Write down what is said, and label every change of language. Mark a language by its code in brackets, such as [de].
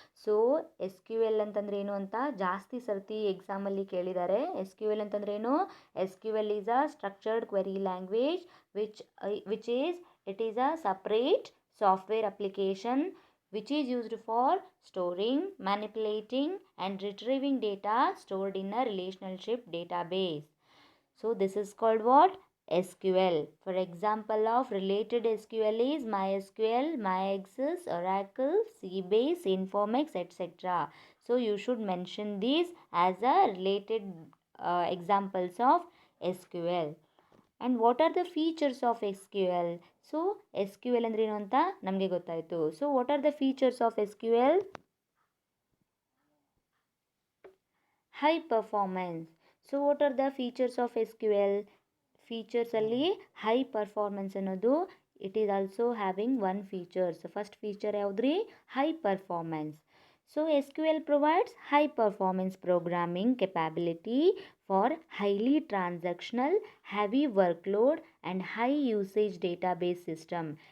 [kn] So SQL ಅಂತಂದ್ರೆ ಏನು ಅಂತ ಜಾಸ್ತಿ ಸರ್ತಿ ಎಕ್ಸಾಮಲ್ಲಿ ಕೇಳಿದ್ದಾರೆ. SQL ಅಂತಂದ್ರೆ ಏನು? [en] SQL is a structured query language which is a separate software application which is used for storing, manipulating and retrieving data stored in a relationship database. So this is called what? SQL. For example of related SQL is MySQL, MyAccess, Oracle, Cbase, Informix, etc. So you should mention these as a related examples of SQL. And what are the features of SQL? [kn] So SQL ಅಂದ್ರೆ ಏನು ಅಂತ ನಮಗೆ ಗೊತ್ತಾಯಿತು. [en] So what are the features of SQL? High performance. So what are the features of SQL? Features ಅಲ್ಲಿ high performance ಅನ್ನೋದು it is also having one features. [kn] First feature ಯಾವುದ್ರಿ? [en] High performance. So S Q L provides high performance programming capability for highly transactional heavy workload and high usage database system.